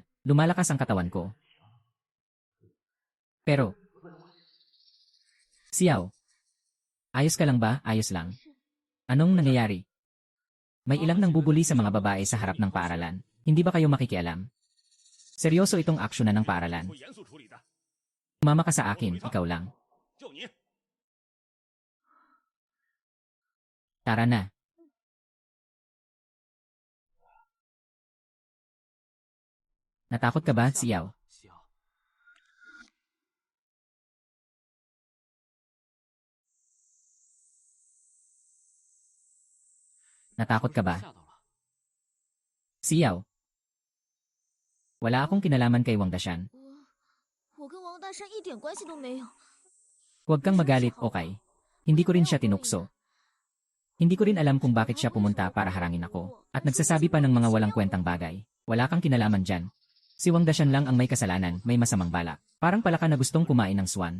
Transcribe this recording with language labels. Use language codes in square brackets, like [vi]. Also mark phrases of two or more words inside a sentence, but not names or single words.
[tl] Lumalakas ang katawan ko. Pero, Xiao, ayos ka lang ba? Ayos lang. Anong nangyayari? May ilang nang bubuli sa mga babae sa harap ng paaralan. Hindi ba kayo makikialam? Seryoso itong aksyonan ng paaralan. [zh] 会严肃处理的。 [tl] Mama ka sa akin, ikaw lang. [zh] 就你， [tl] Tara na. Natakot ka ba, Xiao? [zh] 小， [tl] Natakot ka ba? [zh] 吓到了。 [tl] Xiao? Wala akong kinalaman kay Wang Dashan. [zh] 我跟王大山一点关系都没有。 [tl] Huwag kang magalit, okay? Hindi ko rin siya tinukso. Hindi ko rin alam kung bakit siya pumunta para harangin ako. At nagsasabi pa ng mga walang kwentang bagay. Wala kang kinalaman dyan. Si Wang Dashan lang ang may kasalanan, may masamang balak. Parang pala ka na gustong kumain ng swan.